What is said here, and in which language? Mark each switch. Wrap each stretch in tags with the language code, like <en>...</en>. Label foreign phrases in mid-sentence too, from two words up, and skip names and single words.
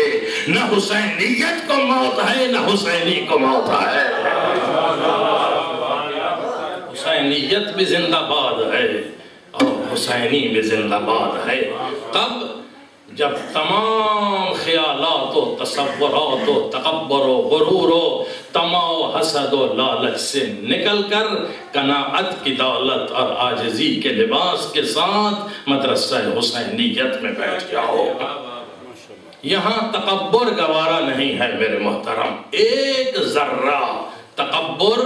<ur>نہ حسینیت کو موت ہے نہ حسینی کو موت ہے. حسینیت بھی زندہ باد ہے اور حسینی بھی زندہ باد ہے. تب جب تمام خیالات و تصورات و تکبر و غرور و طمع و حسد و لالچ سے نکل کر قناعت کی دولت اور عاجزی کے لباس کے ساتھ مدرسہ حسینیت میں بیٹھ جاؤ. یہاں تکبر گوارا نہیں ہے میرے محترم. ایک ذرہ تکبر.</ur>